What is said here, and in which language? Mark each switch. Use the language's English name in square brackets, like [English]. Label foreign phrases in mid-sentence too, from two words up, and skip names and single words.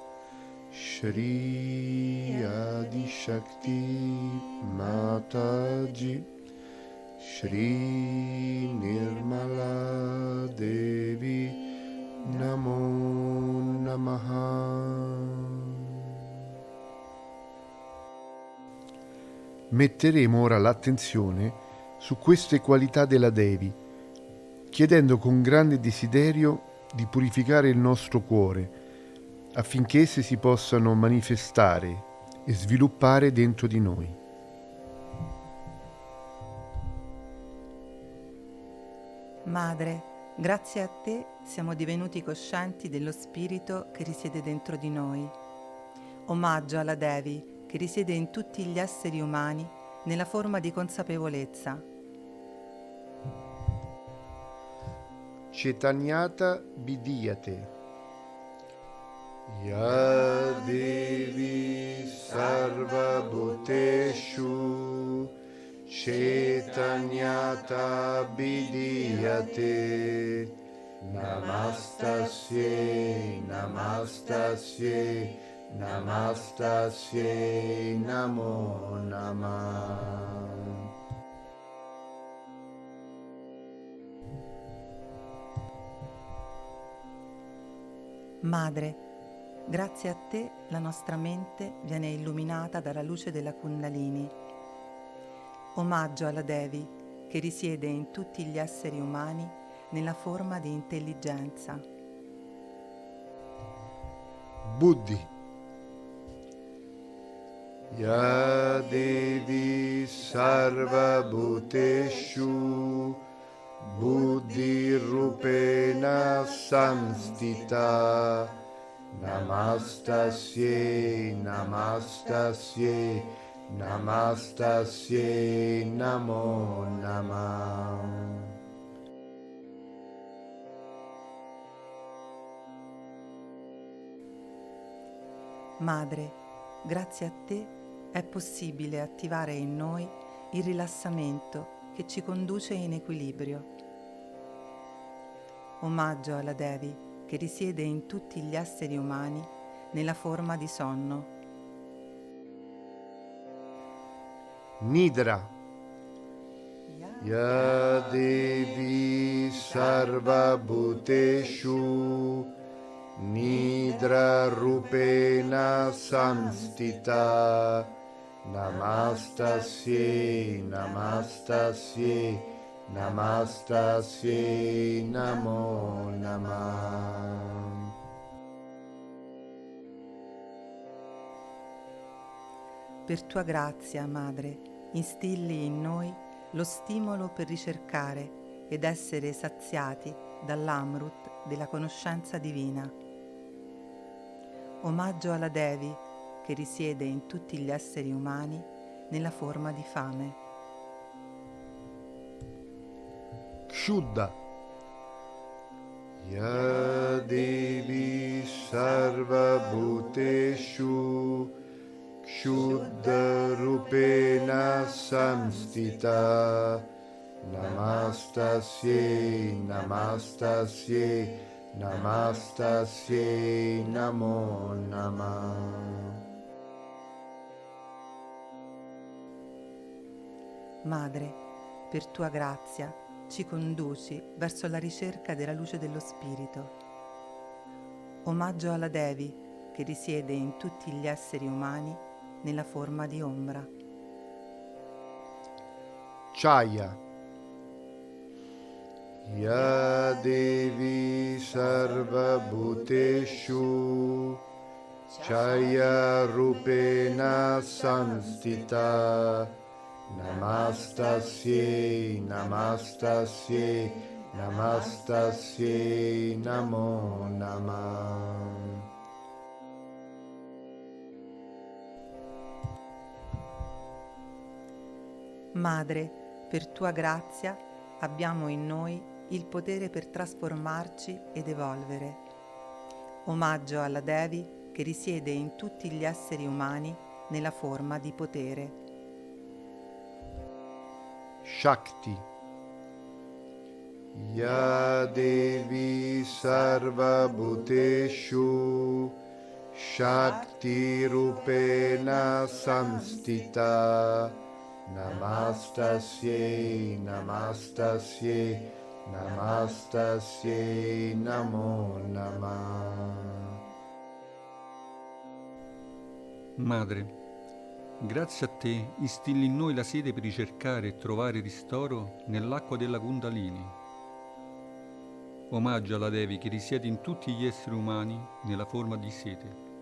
[Sanskrit] श्री आदि शक्ति माताजी श्री निर्मला देवी नमो नमः. [Italian] Metteremo ora l'attenzione su queste qualità della Devi, chiedendo con grande desiderio di purificare il nostro cuore affinché esse si possano manifestare e sviluppare dentro di noi. Madre, grazie a te siamo divenuti coscienti dello spirito che risiede dentro di noi. Omaggio alla Devi che risiede in tutti gli esseri umani nella forma di consapevolezza. [Sanskrit] चेतन्यत बिदियते या देवी सर्व भूतेषु चेतन्यत बिदियते नमस्तस्यै नमस्तस्यै नमस्तस्यै नमो नमः. [Italian] Madre, grazie a te la nostra mente viene illuminata dalla luce della Kundalini. Omaggio alla Devi che risiede in tutti gli esseri umani nella forma di intelligenza. [Sanskrit] बुद्धि या देवी सर्व भूतेषु बुद्धि रूपेण संस्थिता नमस्तस्यै नमस्तस्यै नमस्तस्यै नमो नमः. [Italian] Madre, grazie a te è possibile attivare in noi il rilassamento che ci conduce in equilibrio. Omaggio alla Devi che risiede in tutti gli esseri umani nella forma di sonno. [Sanskrit] निद्रा या देवी सर्व भूतेषु निद्रा रूपेण संस्थिता नमस्तस्यै नमस्तस्यै नमस्तस्यै नमो नमः. [Italian] Per tua grazia, Madre, instilli in noi lo stimolo per ricercare ed essere saziati dall'Amrut della conoscenza divina. Omaggio alla Devi che risiede in tutti gli esseri umani nella forma di fame. [Sanskrit] क्षुधा या देवी सर्व भूतेषु क्षुधा रूपेण संस्थिता नमस्तस्यै नमस्तस्यै नमस्तस्यै नमो नमः. [Italian] Madre, per tua grazia ci conduci verso la ricerca della luce dello Spirito. Omaggio alla Devi che risiede in tutti gli esseri umani nella forma di ombra. [Sanskrit] छाया या देवी सर्व भूतेषु छाया रूपेण संस्थिता नमस्तस्यै नमस्तस्यै नमस्तस्यै नमो नमः. [Italian] Madre, per tua grazia abbiamo in noi il potere per trasformarci ed evolvere. Omaggio alla Devi che risiede in tutti gli esseri umani nella forma di potere. [Sanskrit] शक्ति या देवी सर्व भूतेषु शक्ति रूपेण संस्थिता नमस्तस्यै नमस्तस्यै नमस्तस्यै नमो नमः. [Italian] Madre, grazie a te instilli in noi la sete per ricercare e trovare ristoro nell'acqua della Kundalini. Omaggio alla Devi che risiede in tutti gli esseri umani nella forma di sete.